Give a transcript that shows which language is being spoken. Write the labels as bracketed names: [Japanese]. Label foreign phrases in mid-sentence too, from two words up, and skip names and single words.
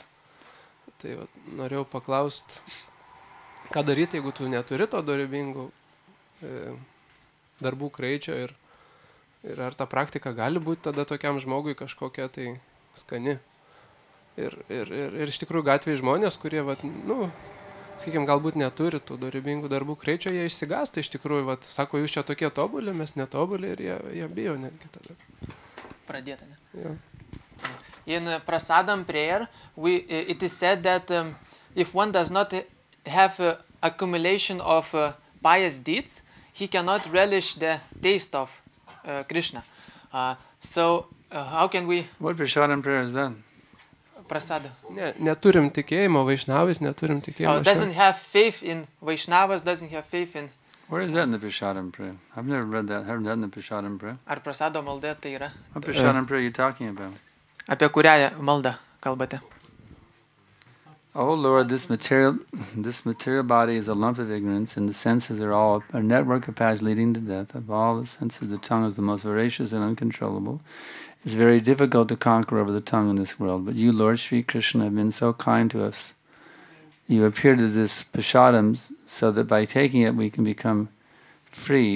[Lithuanian] Tai norėjau paklausti, ką daryti, jeigu tu neturi to dorybingų darbų kraičio ir ar ta praktika gali būti tada tokiam žmogui kažkokia tai skani. Ir iš tikrųjų gatvėje žmonės, kurie, sakykime, galbūt neturi tų dorybingų darbų kraičio, jie išsigąsta iš tikrųjų, sako, jūs čia tokie tobuli, mes netobuli ir jie bijo netgi tada. Pradėta, ne? [English] Yeah. In prasadam prayer, it is said that if one does not have accumulation of pious deeds, he cannot relish the taste of Krishna. So how can we... What prasadam prayer is that? Prasada. [Lithuanian] Neturim tikėjimo, vaišnavais neturim tikėjimo. [English] Doesn't have faith in Vaishnavas, doesn't have faith in... Where is that in the prasadam prayer? I've never read that. Heard that in the prasadam prayer. [Lithuanian] Ar prasado malda tai yra? [English] What prasadam prayer are you talking about? [Lithuanian] Apie kurią maldą kalbate? [English] Oh Lord, this material body is a lump of ignorance, and the senses are all a network of paths leading to death. Of all the senses, the tongue is the most voracious and uncontrollable. It's very difficult to conquer over the tongue in this world. But you, Lord Sri Krishna, have been so kind to us. You appeared as this prasadam, so that by taking it we can become free.